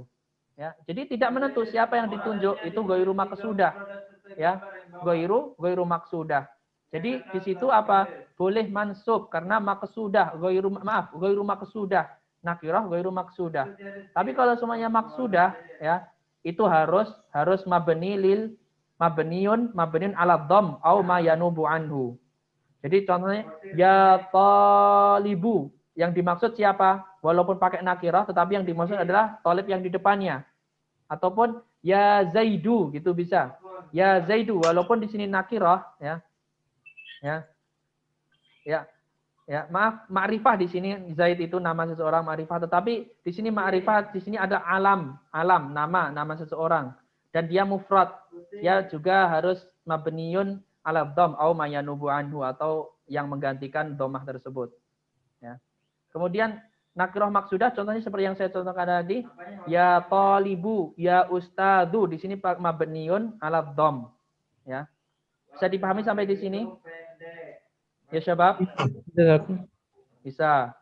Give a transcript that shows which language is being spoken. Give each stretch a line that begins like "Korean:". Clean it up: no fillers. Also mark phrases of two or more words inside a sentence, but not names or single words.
Indonesian: Ya, jadi tidak menentu siapa yang ditunjuk, itu
Arabic: غير مقصودة.
Indonesian: Ya,
Arabic: غير مقصودة.
Indonesian: Jadi di situ apa? Boleh mansub karena maksudah,
Arabic: غير مقصودة. نكرة غير مقصودة.
Indonesian: Tapi kalau semuanya maksudah ya, itu harus
Arabic: مبني على الضم أو ما ينوب عنه.
Indonesian: Jadi contohnya
Arabic: يا طالب,
Indonesian: yang dimaksud siapa? Walaupun pakai nakirah tetapi yang dimaksud adalah talib yang di depannya. Ataupun
Arabic: يا زيد
Indonesian: gitu bisa.
Arabic: يا زيد
Indonesian: walaupun di sini nakirah ya. Maaf, ma'rifah di sini Zaid itu nama seseorang ma'rifah, tetapi di sini ma'rifah di sini ada alam, nama seseorang dan dia mufrad. Dia juga harus
Arabic: مبني على الضم أو ما ينوب عنه
Indonesian: atau yang menggantikan dhammah tersebut. Ya. Kemudian
Arabic: نكرة مقصودة
Indonesian: contohnya seperti yang saya contohkan tadi,
Arabic: يا طالب، يا أستاذ
Indonesian: di sini
Arabic: مبني على الضم.
Indonesian: Ya. Bisa dipahami sampai di sini?
Arabic: يا شباب?
Indonesian: Bisa.